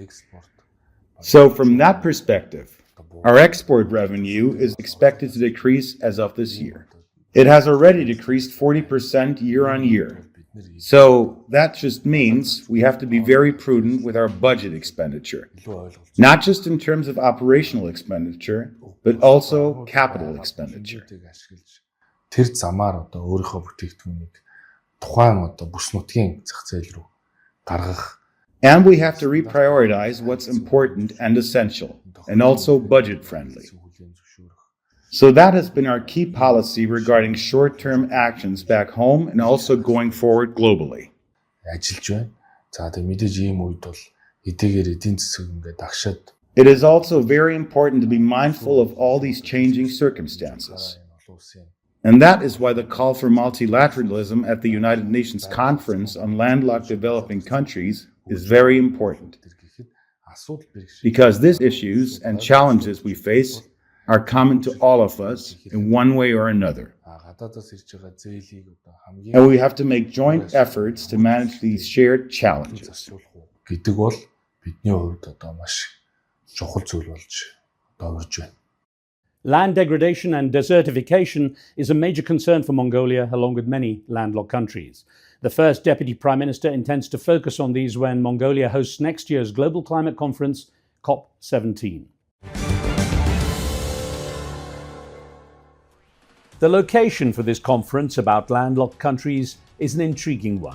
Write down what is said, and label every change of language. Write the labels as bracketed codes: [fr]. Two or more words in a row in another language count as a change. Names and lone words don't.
[en] So from that perspective, our export revenue is expected to decrease as of this year. It has already decreased 40% year on year. So that just means we have to be very prudent with our budget expenditure, not just in terms of operational expenditure, but also capital expenditure. [mn] Тэр замаар одоо өөрийнхөө бүтээгдэхүүнийг тухайн одоо бүс нутгийн зах зээл рүү гаргах. [en] And we have to reprioritize what's important and essential, and also budget friendly. So that has been our key policy regarding short-term actions back home and also going forward globally. [mn] Ажиллаж байна. За тэгээ мэдээж ийм үед бол эдгээр эдийн засаг ингээд агшаад. [en] It is also very important to be mindful of all these changing circumstances. And that is why the call for multilateralism at the United Nations Conference on Landlocked Developing Countries is very important. Because these issues and challenges we face are common to all of us in one way or another. And we have to make joint efforts to manage these shared challenges. [mn] Гэдэг бол бидний хувьд одоо маш чухал зүйл болж товарж байна. [en] Land degradation and desertification is a major concern for Mongolia, along with many landlocked countries. The first Deputy Prime Minister intends to focus on these when Mongolia hosts next year's Global Climate Conference, COP17. The location for this conference about landlocked countries is an intriguing one.